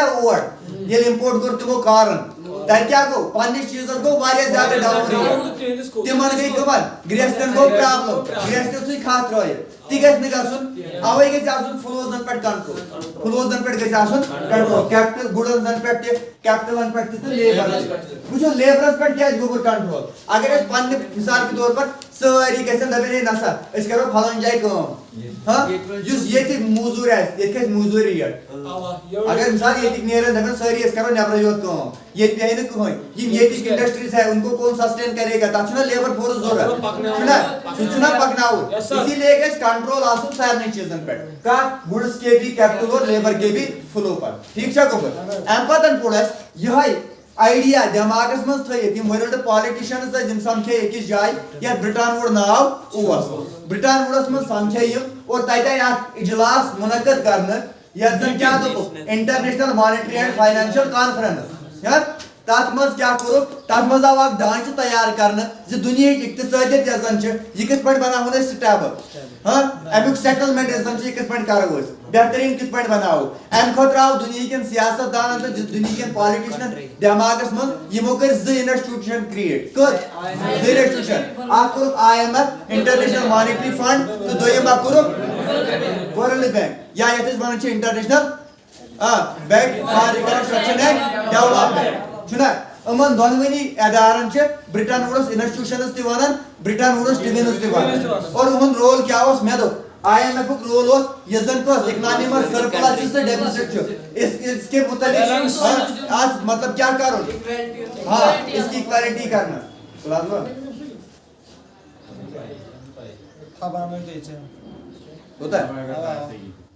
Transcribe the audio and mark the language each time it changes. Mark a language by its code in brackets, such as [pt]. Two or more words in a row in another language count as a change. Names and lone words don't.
[ks] اور ییٚلہِ اِمپورٹ کوٚر تِمو کارن تتہِ کیٛاہ گوٚو پننِس چیٖزس گوٚو واریاہ زیادٕ [en] down rate [ks] تِمن گٔے کٕمن گریستٮ۪ن گوٚو پرابلم گریستٮ۪و سۭتۍ کھاتھ ترٲیِتھ تہِ گژھِ نہٕ گژھُن اوے گژھِ آسُن فلوزن پٮ۪ٹھ کنٹرول فلوزن پٮ۪ٹھ گژھِ آسُن کنٹرول [en] capital goods [ks] پٮ۪ٹھ تہِ کیپٹلن پٮ۪ٹھ تہِ تہٕ لیبرس پٮ۪ٹھ وٕچھو لیبرس پٮ۪ٹھ کیٛازِ گوٚبُر کنٹرول اگر أسۍ پننہِ [ur] مثال کے طور پر [ks] سٲری گژھن دپن ہے نسا أسۍ کرو پھلٲنۍ جایہِ کٲم یُس ییٚتہِ موٚزوٗر آسہِ ییٚتہِ کھسہِ موٚزوٗری ریٹ اگر مثال ییٚتِکۍ نیرن دپن سٲری أسۍ کرو نیبرٕے یوت کٲم ییٚتہِ بیہہِ نہٕ کٕہٕنۍ یِم ییٚتِچ انڈسٹریز [ur] ہے ان کو کون سسٹین کرے گا [ks] تتھ چھُنہ [en] labour force [ks] ضروٗرت چھُنہ سُہ چھُنہ پکناوُن [ur] اسی لیے [ks] گژھِ کنٹرول آسُن سارنٕے چیٖزن پٮ۪ٹھ کتھ گڈٕس [ur] کے بھی کیپٹل اور لیبر کے بھی فلو پر [ks] ٹھیٖک چھا گوٚبُر امہِ پتہٕ پوٚر اسہِ یِہوے آئیڈیا دٮ۪ماغس منٛز تھٲیِتھ یِم [en] world politicians [ks] ٲسۍ یِم سمکھے أکِس جایہِ یتھ برٹان وُڈ ناو اوس برٹان وُڈس منٛز سمکھے یِم اور تتہِ آیہِ اکھ اجلاس منعقد کرنہٕ یتھ زن کیٛاہ دوٚپُکھ [en] International Monetary and Financial Conference [ks] تتھ منٛز کیٛاہ کوٚرُکھ تتھ منٛز آو اکھ ڈانچہٕ تیار کرنہٕ زِ دُنیہٕچ اقتصٲدِیت یۄس زن چھِ یہِ کِتھ پٲٹھۍ بناوہون أسۍ سٹیبل امیُک سیٹلمنٹ یۄس زن چھِ یہِ کِتھ پٲٹھۍ کرو أسۍ بہتریٖن کِتھ پٲٹھۍ بناوو امہِ خٲطرٕ آو دُنہیٖکٮ۪ن سیاست دانن تہٕ دُنہیٖکٮ۪ن پالٹِشنن دٮ۪ماغس منٛز یِمو کٔرۍ زٕ [en] institution create [ks] کٔژ زٕ انسٹِٹیوٗشن اکھ کوٚرُکھ [en] IMF International Monetary Fund [ks] تہٕ دوٚیِم اکھ کوٚرُکھ [en] World Bank [ks] یا یتھ أسۍ ونان چھِ انٹرنیشنل [en] Bank for Reconstruction and Development [ks] چھُنہ یِمن دۄنوٕنی ادارن چھِ برٹن وُڈس انسٹِٹیوٗشنز تہِ ونان برٹن وُڈس ٹِوِنز تہِ ونان اور یِہُنٛد رول کیٛاہ اوس مےٚ دوٚپ IMF یُک رول اوس یُس زن کۄس اکنامی منٛز سرپلس تہٕ ڈیفِسٹ چھُ [ur] اس کے متعلق [ks] اتھ مطلب کیٛاہ کرُن [ur] اس کی اِکویلٹی کرنا [ks] کوتاہ